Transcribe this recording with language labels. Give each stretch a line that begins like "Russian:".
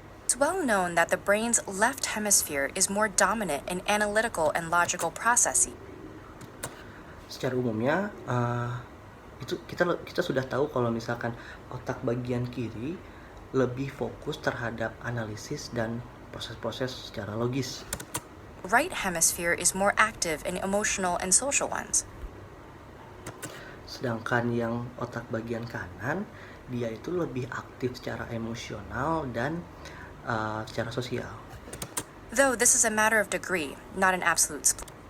English: It's well known that the brain's left hemisphere is more dominant in analytical and logical processing.
Indonesian: Secara umumnya itu kita sudah tahu kalau misalkan otak bagian kiri lebih fokus terhadap analisis dan proses-proses secara logis.
English: Right hemisphere is more active in emotional and social ones.
Indonesian: Sedangkan yang otak bagian kanan dia itu lebih aktif secara emosional dan secara sosial.
English: Though this is a matter of degree, not an absolute split.